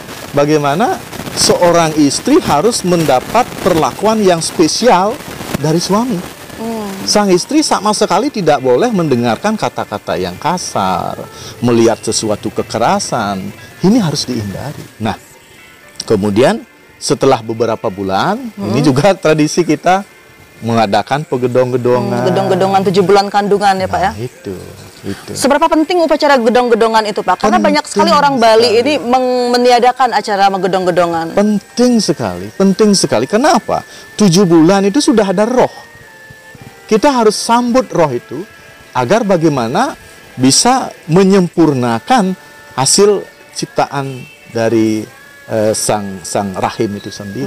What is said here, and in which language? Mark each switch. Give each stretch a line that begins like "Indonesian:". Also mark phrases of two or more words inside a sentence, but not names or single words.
Indonesian: Bagaimana seorang istri harus mendapat perlakuan yang spesial dari suami. Sang istri sama sekali tidak boleh mendengarkan kata-kata yang kasar, melihat sesuatu kekerasan. Ini harus dihindari. Nah, kemudian setelah beberapa bulan, ini juga tradisi kita mengadakan pegedong-gedongan. Gedong-gedongan 7 bulan kandungan ya Pak ya? Itu. Seberapa penting upacara gedong-gedongan itu Pak? Karena banyak sekali orang Bali ini meniadakan acara gedong-gedongan. Penting sekali. Kenapa? 7 bulan itu sudah ada roh. Kita harus sambut roh itu agar bagaimana bisa menyempurnakan hasil ciptaan dari sang rahim itu sendiri.